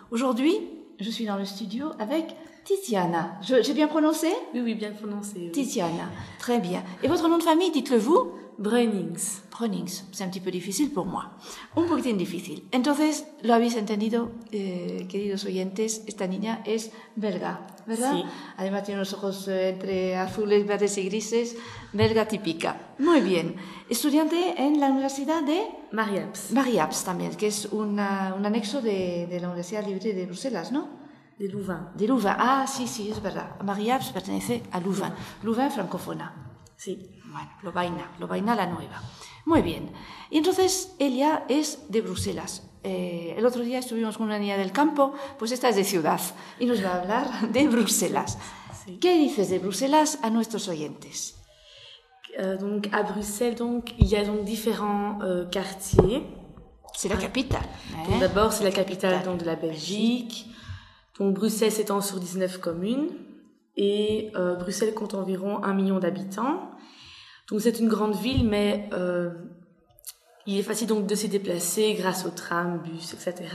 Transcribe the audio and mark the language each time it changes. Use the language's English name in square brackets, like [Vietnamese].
[French] Aujourd'hui, je suis dans le studio avec Tiziana. J'ai bien prononcé ? Oui, bien prononcé. Oui. Tiziana, très bien. Et votre nom de famille, dites-le vous ? Brunnings. Brunnings, c'est un petit peu difficile pour moi. [Spanish] Un poquitín difícil. Entonces, lo habéis entendido, queridos oyentes, esta niña es belga, ¿verdad? Sí. Además tiene los ojos entre azules, verdes y grises, belga típica. Muy bien. Estudiante en la Universidad de... Marie-Apps también, que es un anexo de la Universidad Libre de Bruselas, ¿no? De Louvain. De Louvain, ah, sí, es verdad. Marie-Apps pertenece a Louvain. Louvain francófona. Sí. Bueno, Lovaina la nueva. Muy bien. Y entonces, ella es de Bruselas. El otro día estuvimos con una niña del campo, pues esta es de ciudad, y nos va a hablar de Bruselas. Sí. ¿Qué dices de Bruselas a nuestros oyentes? [French] Donc, à Bruxelles, donc, il y a donc différents quartiers. C'est la capitale. Donc, d'abord, c'est la capitale donc, de la Belgique. Donc, Bruxelles s'étend sur 19 communes. Et Bruxelles compte environ 1 million d'habitants. Donc, c'est une grande ville, mais il est facile donc, de s'y déplacer grâce aux trams, bus, etc.